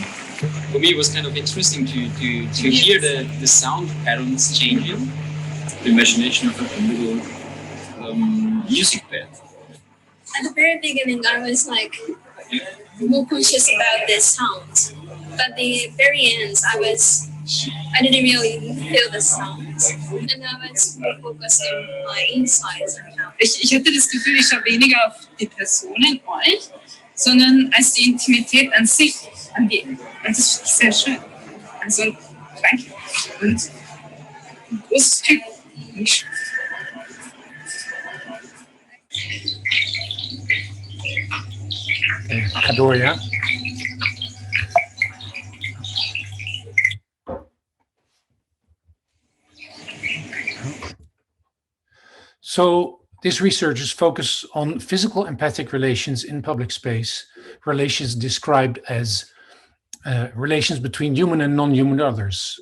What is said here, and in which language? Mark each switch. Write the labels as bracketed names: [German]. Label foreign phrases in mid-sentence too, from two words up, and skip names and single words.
[English] For me, it was kind of interesting to hear the sound patterns changing, the imagination of a little music bed. At the very beginning, I was like more conscious about the sound, but the very end, I didn't really feel the sound, and I was more focused on my insides. [German] Ich hatte das Gefühl, ich schaue weniger auf die Personen, euch, sondern als die Intimität an sich, und das finde ich sehr schön. Also, danke. Und ein großes Glück. [Dutch] Ga door, ja. [English] So this research is focused on physical empathic relations in public space, relations described as relations between human and non-human others.